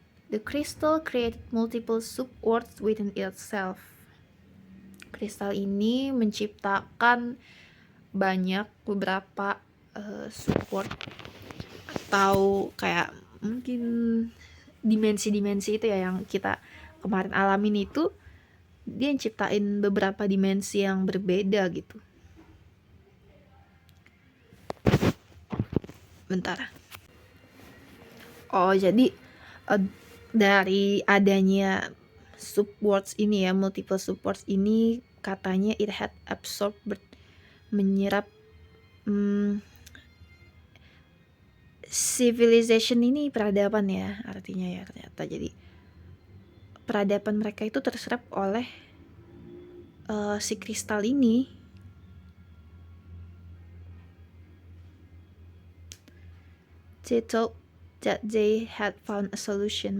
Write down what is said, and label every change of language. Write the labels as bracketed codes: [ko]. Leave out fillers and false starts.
[en] The crystal created multiple subworlds within itself. [id] Kristal ini menciptakan beberapa subworld atau kayak mungkin dimensi-dimensi itu ya yang kita kemarin alamin itu, dia ciptain beberapa dimensi yang berbeda gitu. Bentar. Jadi dari adanya subworlds ini ya, multiple subworlds ini, katanya [en] it had absorbed, [id] menyerap civilization ini, peradaban ya artinya ya ternyata. Jadi peradaban mereka itu terserap oleh si kristal ini. [en] They thought that they had found a solution.